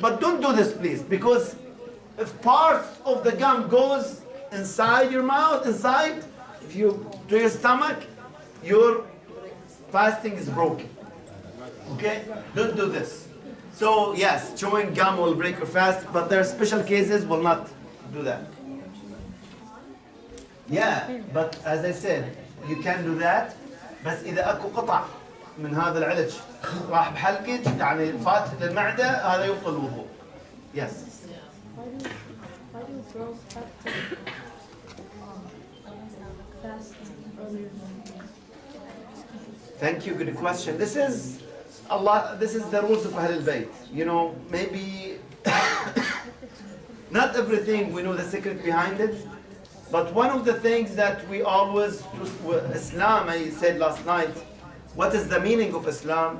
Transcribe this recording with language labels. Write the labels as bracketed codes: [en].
[en] But don't do this, please, because if parts of the gum goes inside your mouth, to your stomach, your fasting is broken. Okay? Don't do this. So yes, chewing gum will break your fast, but there are special cases will not do that. Yeah, but as I said, you can do that. [ar] بس إذا أكو قطع من هذا العلج راح بحلقك يعني فات للمعدة هذا يبطل الوضوء. [en] Yes. Why do girls have to fast earlier? Thank you. Good question. This is the rules of Ahl al-Bayt. You know, maybe not everything we know the secret behind it, but one of the things that we always, Islam, I said last night, what is the meaning of Islam?